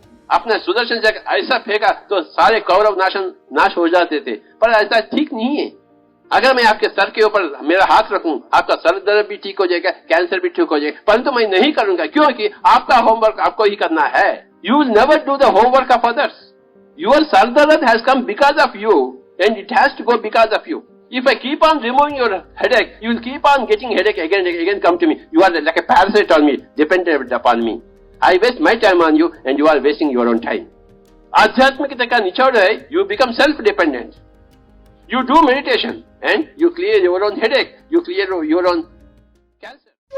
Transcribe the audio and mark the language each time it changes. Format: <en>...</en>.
<hi>अपना सुदर्शन चक्र ऐसा फेंका तो सारे कौरव नाश हो जाते थे, पर ऐसा ठीक नहीं है। अगर मैं आपके सर के ऊपर मेरा हाथ रखूं, आपका सर दर्द भी ठीक हो जाएगा, कैंसर भी ठीक हो जाएगा, परंतु मैं नहीं करूंगा, क्योंकि आपका होमवर्क आपको ही करना है।</hi> <en>You will never do the homework of others. Your Sardarat has come because of you, and it has to go because of you. If I keep on removing your headache, you will keep on getting headache again and again come to me. You are like a parasite on me, dependent upon me. I waste my time on you, and you are wasting your own time.</en> <hi>आध्यात्मिकता का निचोड़ है,</hi> <en>you become self-dependent. You do meditation, and you clear your own headache. You clear your own cancer.</en>